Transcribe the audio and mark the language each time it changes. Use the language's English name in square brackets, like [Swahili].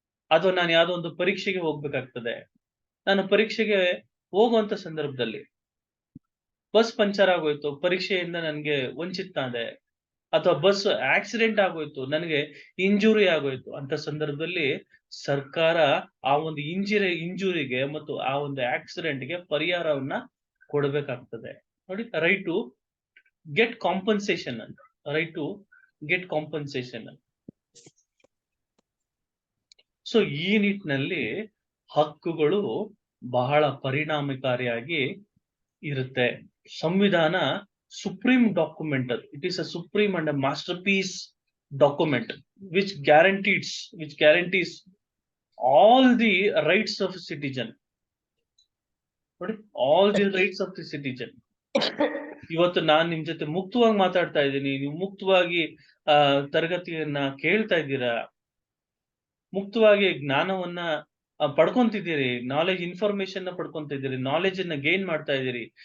[Kannada] ಅಥವಾ ನಾನು ಯಾವ್ದೋ ಒಂದು ಪರೀಕ್ಷೆಗೆ ಹೋಗ್ಬೇಕಾಗ್ತದೆ, ನಾನು ಪರೀಕ್ಷೆಗೆ ಹೋಗುವಂತ ಸಂದರ್ಭದಲ್ಲಿ ಬಸ್ ಪಂಚರ್ ಆಗೋಯ್ತು, ಪರೀಕ್ಷೆಯಿಂದ ನನಗೆ ವಂಚಿತನಾದೆ, ಅಥವಾ ಬಸ್ ಆಕ್ಸಿಡೆಂಟ್ ಆಗೋಯ್ತು, ನನಗೆ ಇಂಜುರಿ ಆಗೋಯ್ತು ಅಂತ ಸಂದರ್ಭದಲ್ಲಿ ಸರ್ಕಾರ ಆ ಒಂದು ಇಂಜುರಿಗೆ ಮತ್ತು ಆ ಒಂದು ಆಕ್ಸಿಡೆಂಟ್ಗೆ ಪರಿಹಾರವನ್ನ ಕೊಡಬೇಕಾಗ್ತದೆ. [English] ನೋಡಿ, right to get compensation ಅಂತ, right to get compensation ಅಂತ. [Kannada] ಸೊ ಈ ನಿಟ್ಟಿನಲ್ಲಿ ಹಕ್ಕುಗಳು ಬಹಳ ಪರಿಣಾಮಕಾರಿಯಾಗಿ ಇರುತ್ತೆ. [English] ಸಂವಿಧಾನ supreme document. It is a supreme and a masterpiece document which guarantees all the rights of a citizen. All the rights of the citizen. [Kannada] ಇವತ್ತು ನಾನು ನಿಮ್ ಜೊತೆ ಮುಕ್ತವಾಗಿ ಮಾತಾಡ್ತಾ ಇದ್ದೀನಿ, ನೀವು ಮುಕ್ತವಾಗಿ ತರಗತಿಯನ್ನ ಕೇಳ್ತಾ ಇದ್ದೀರಾ, ಮುಕ್ತವಾಗಿ ಜ್ಞಾನವನ್ನ ಪಡ್ಕೊಂತಿದ್ದೀರಿ, ನಾಲೆಜ್ ಇನ್ಫಾರ್ಮೇಶನ್ ಪಡ್ಕೊಂತಿದ್ದೀರಿ, ನಾಲೆಜ್ ಅನ್ನ ಗೇನ್ ಮಾಡ್ತಾ ಇದ್ದೀರಿ.